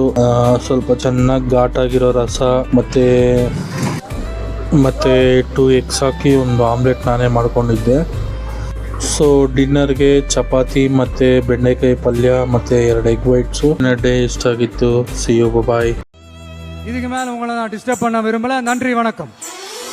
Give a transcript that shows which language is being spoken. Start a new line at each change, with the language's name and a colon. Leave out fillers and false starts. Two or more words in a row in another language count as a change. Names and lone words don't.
Kannada: ಸ್ವಲ್ಪ ಚೆನ್ನಾಗಿ ಘಾಟ್ ಆಗಿರೋ ರಸ ಮತ್ತೆ 2 ಎಗ್ಸ್ ಹಾಕಿ ಒಂದು ಆಮ್ಲೆಟ್ ನಾನೇ ಮಾಡ್ಕೊಂಡಿದ್ದೆ. ಸೊ ಡಿನ್ನರ್ಗೆ ಚಪಾತಿ ಮತ್ತೆ ಬೆಂಡೆಕಾಯಿ ಪಲ್ಯ ಮತ್ತೆ 2
English: egg whites.
Kannada: ಡೇ ಇಷ್ಟ ಆಗಿತ್ತು.
English: see you, bye.
Tamil: இதுக்கு மேல உங்களை நான் டிஸ்டர்ப் பண்ண விரும்பல. நன்றி, வணக்கம்.